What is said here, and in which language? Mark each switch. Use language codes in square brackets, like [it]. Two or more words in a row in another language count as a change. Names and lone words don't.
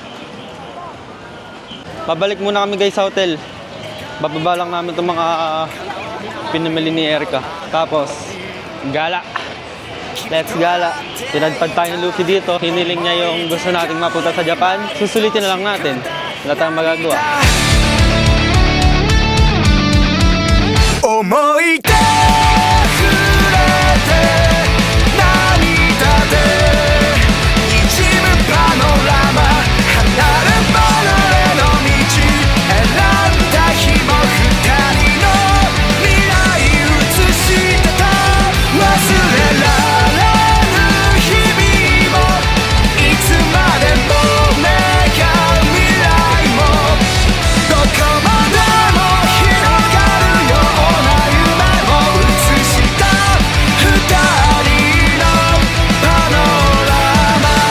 [tl] Pabalik muna kami guys sa hotel. Bababa lang namin itong mga pinamili ni Erica. Tapos, gala. Let's gala. Tinadpad tayo ni Luffy dito. Hiniling niya yung gusto nating mapunta sa Japan. Susulitin na lang natin. Wala tayong magagawa. [ja] 思い出触れて涙で滲むパノラマ離れ離れの道選んだ日も二人の未来映してた忘れられる日々もいつまでも願う未来もどこまでも広がるような夢を映した二人のパノラマ